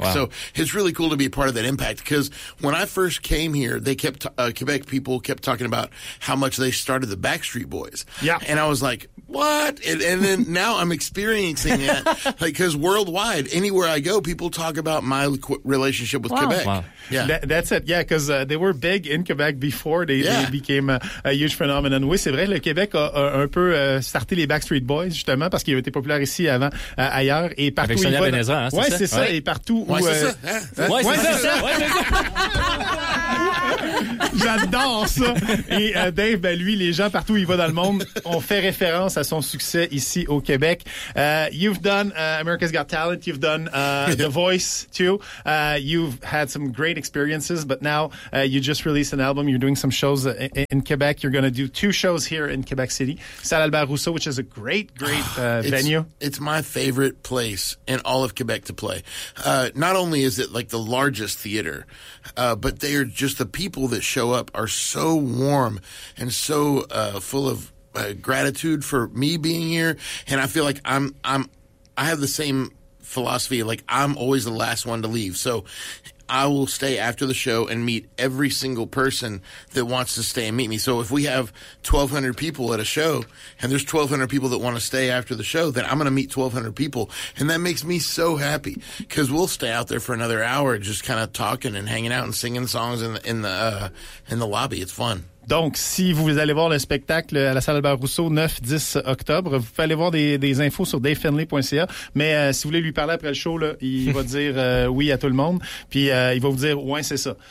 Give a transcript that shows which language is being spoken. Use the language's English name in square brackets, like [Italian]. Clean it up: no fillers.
[English] Wow. So it's really cool to be a part of that impact, because when I first came here, they kept Quebec people kept talking about how much they started the Backstreet Boys. Yeah. And I was like, what? And then now I'm experiencing that, because like, worldwide, anywhere I go, people talk about my relationship with Quebec. Wow. Yeah. That's it. Yeah, because they were big in Quebec before they became a huge phenomenon. [French] Oui, c'est vrai. Le Québec a un peu starté les Backstreet Boys, justement, parce qu'ils étaient populaires ici avant, ailleurs. Et partout avec Sonia Benezra, hein, c'est ouais, ça? C'est ça. Ouais. Et partout où... J'adore ça. Et Dave, ben lui, les gens partout où il va dans le monde ont fait référence à son succès ici au Québec. [English] You've done America's Got Talent. You've done The Voice, too. You've had some great experiences, but now you just released an album. You're doing some shows in Quebec. You're going to do two shows here in Quebec City. Salle Albert-Rousseau, which is a great, great venue. It's my favorite place in all of Quebec to play. Not only is it like the largest theater, but they are just the people that show up are so warm and so full of gratitude for me being here. And I feel like I have the same philosophy. Like I'm always the last one to leave. So I will stay after the show and meet every single person that wants to stay and meet me. So if we have 1,200 people at a show and there's 1,200 people that want to stay after the show, then I'm going to meet 1,200 people. And that makes me so happy, because we'll stay out there for another hour just kind of talking and hanging out and singing songs in the lobby. It's fun. [French] Donc, si vous allez voir le spectacle à la Salle Albert-Rousseau, 9-10 octobre, vous pouvez aller voir des infos sur davefinley.ca. Mais si vous voulez lui parler après le show, là, il va dire oui à tout le monde. Puis il va vous dire, ouais, c'est ça.